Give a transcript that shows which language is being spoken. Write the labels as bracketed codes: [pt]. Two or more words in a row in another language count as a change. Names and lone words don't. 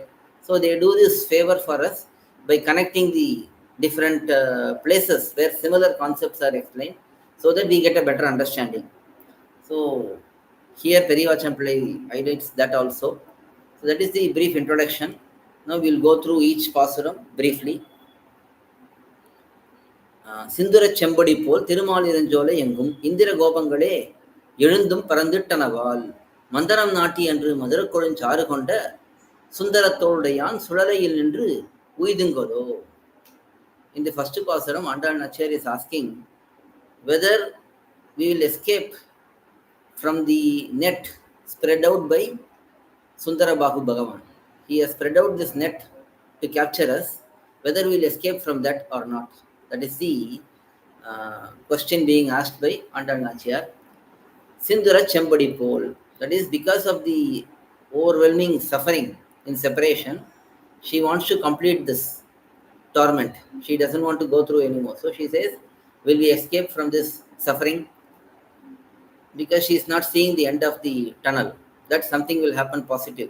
[en] So they do this favor for us by connecting the different places where similar concepts are explained so that we get a better understanding. So here Periyavachan Play highlights that also. So that is the brief introduction. Now we'll go through each pasuram briefly. [ta] சிந்துரச் செம்பொடி போல் திருமொழி எங்கும் இந்திர கோபங்களே எழுந்தும் பறந்திட்டனவால் மந்தரம் நாட்டி என்று மதுரக்கொழுஞ் சாறு கொண்ட சுந்தரத்தோடையான் சுழலையில் நின்று உய்துங்கொலோ. [en] In the first pasuram, Andal nAchchiyAr is asking whether we will escape from the net spread out by Sundarabahu Bhagavan. He has spread out this net to capture us, whether we will escape from that or not. That is the question being asked by Andal nAchchiyAr. [ta] சிந்துரச் செம்பொடி போல். [en] That is because of the overwhelming suffering in separation, she wants to complete this torment. She doesn't want to go through anymore. So she says, will we escape from this suffering? Because she is not seeing the end of the tunnel, that something will happen positive.